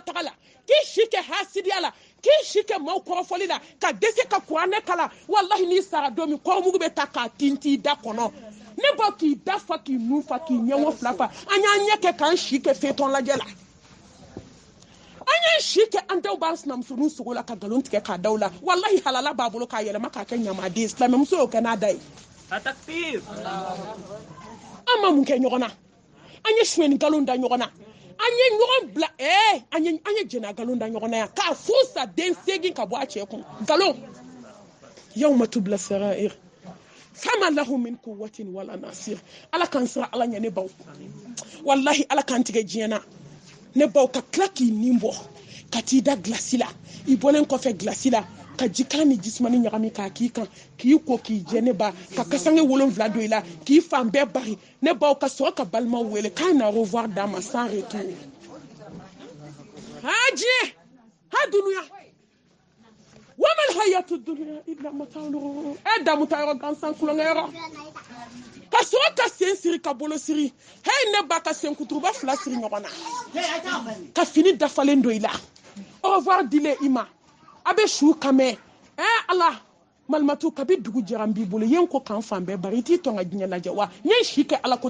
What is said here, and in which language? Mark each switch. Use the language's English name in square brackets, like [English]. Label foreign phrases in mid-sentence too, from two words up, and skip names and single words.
[Bambara] taga la k'i si kɛ hasidiya la k'i si kɛ maaw kɔrɔfɔli la ka dɛsɛ ka kuranɛ kala wallahi n'i sara don min kɔrɔmugu bɛ ta k'a tinti i da kɔnɔ ne ba k'i da fa k'i nun fa k'i ɲɛŋo fila fa an y'an ɲɛ kɛ k'an si kɛ fetɔn lajɛ la an y'an si kɛ an daw b'an sinamusoninw sogo la ka nkalon tigɛ k'a daw la wallahi halala b'a bolo k'a yɛlɛma k'a kɛ ɲamaden silamɛmuso y'o kɛ n'a da ye an ma mun kɛ ɲɔgɔn na an ye suɲɛni nkalon da ɲɔgɔn na an ye ɲɔgɔn bila an ye jɛnɛ nkalon da ɲɔgɔn na yan k'a fo sa den 8 ka bɔ a cɛ kun nkalon [Arabic] يوم تبلى السرائر فما له من قوة ولا ناصر [Bambara] ala kan sira ala ɲɛ ne baw wallahi ala kan tigɛ diɲɛ na ne baw ka tila k'i nin bɔ ka t'i da gilasi la i bɔlen kɔfɛ gilasi la ka jikan ni jisumani ɲagami k'a k'i kan k'i ko k'i jɛ ne ba ka kasange 7 don i la k'i fan bɛɛ bari ne baw ka sɔrɔ ka balimaw wele k'a na revoir d'a ma [French] sans retour [Bambara] ha diɲɛ ha dunuya [Arabic] وما الحياة الدنيا إلا متاع الغرور [Bambara] damu ta yɔrɔ gansan kulonkɛ yɔrɔ ka sɔrɔ ka sen siri ka bolo siri hei ne ba ka sen kuturuba 2 siri ɲɔgɔn na ka fini dafalen don i la [French] au revoir [Bambara] dile i ma a bɛ su kamɛ ala malimatu kabi dugu jɛra n b'i bolo yen ko kan fan bɛɛ bari i t'i tɔn ka diɲɛ lajɛ wa n ye si kɛ ala